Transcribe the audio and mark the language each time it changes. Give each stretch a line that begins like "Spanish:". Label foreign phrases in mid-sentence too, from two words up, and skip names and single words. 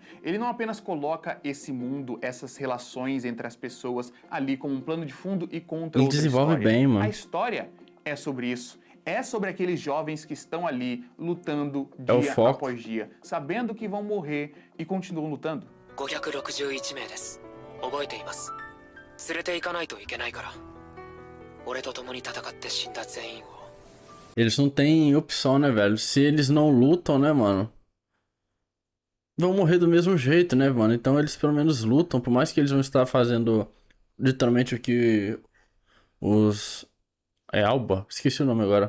Portuguese: Ele não apenas coloca esse mundo, essas relações entre as pessoas ali como um plano de fundo e contra outra desenvolve história. bem, mano. A história é sobre isso. É sobre aqueles jovens que estão ali lutando dia após dia, sabendo que vão morrer e continuam lutando.
Japanese: 561 名です。覚えています。連れて行かないといけないから。俺と共に戦って死んだ全員を。
Portuguese: Eles não têm opção, né, velho? Se eles não lutam, né, mano? Vão morrer do mesmo jeito, né, mano? Então eles pelo menos lutam, por mais que eles vão estar fazendo literalmente o que os... Alba? Esqueci o nome agora.